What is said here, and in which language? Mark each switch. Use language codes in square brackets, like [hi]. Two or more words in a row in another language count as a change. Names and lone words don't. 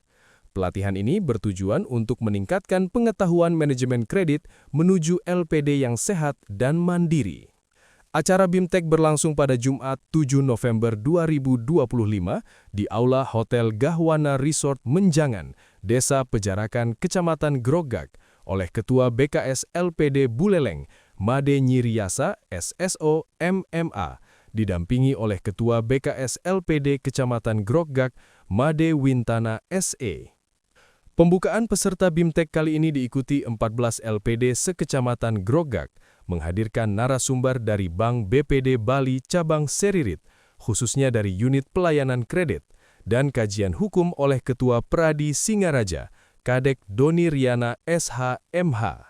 [id] Pelatihan ini bertujuan untuk meningkatkan pengetahuan manajemen kredit menuju LPD yang sehat dan mandiri. Acara BIMTEK berlangsung pada Jumat 7 November 2025 di Aula Hotel Gahwana Resort Menjangan, Desa Pejarakan, Kecamatan Grogak, oleh Ketua BKS LPD Buleleng, Made Nyiriasa, SSO, MMA, didampingi oleh Ketua BKS LPD Kecamatan Grogak, Made Wintana, SE. Pembukaan peserta BIMTEK kali ini diikuti 14 LPD sekecamatan Grogak, menghadirkan narasumber dari Bank BPD Bali Cabang Seririt, khususnya dari Unit Pelayanan Kredit, dan kajian hukum oleh Ketua Pradi Singaraja, Kadek Doni Riana SH.MH.